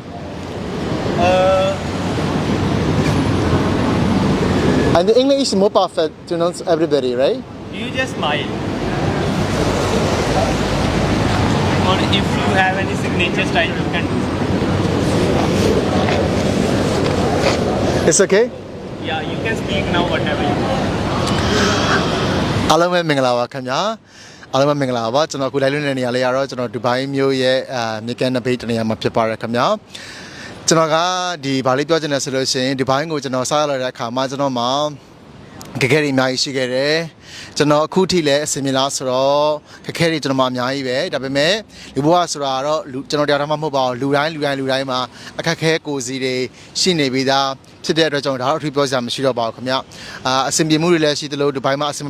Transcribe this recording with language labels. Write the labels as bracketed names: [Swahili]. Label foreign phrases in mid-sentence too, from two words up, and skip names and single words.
[English] And the English is more perfect to know everybody, right? You just smile. Or if you have any signature style, you can do. It's okay? Yeah, you can speak now whatever you want. [Burmese] အားလုံးပဲမင်္ဂလာပါခင်ဗျာအားလုံးပဲမင်္ဂလာပါကျွန်တော်ခုလိုက်လွန်းတဲ့နေရာလေးကတော့ကျွန်တော်ဒူဘိုင်းမြို့ရဲ့မြေကန်နဘေးတနေရာမှာဖြစ်ပါတယ် ခင်ဗျာကျွန်တော်ကဒီဗာလေးပြောချင်တယ်ဆိုလို့ရှိရင်ဒူဘိုင်းကိုကျွန်တော်စားရတဲ့အခါမှာကျွန်တော်မှာခက်ခဲတွေအများကြီးရှိခဲ့တယ်ကျွန်တော်အခုထိလည်းအစင်မြင်လားဆိုတော့ခက်ခဲတွေကျွန်တော်မှအများကြီးပဲဒါပေမဲ့လူဘဝဆိုတာတော့ကျွန်တော်တရားတော်မှမဟုတ်ပါဘူးလူတိုင်းမှာအခက်ခဲကိုစီတွေရှိနေပြီးသားဖြစ်တဲ့အတွက်ကြောင့်ဒါတော့အထူးပြောစရာမရှိတော့ပါဘူးခင်ဗျအစင်ပြေမှုတွေလည်းရှိသလိုဒူဘိုင်းမှာအစင်ပြေ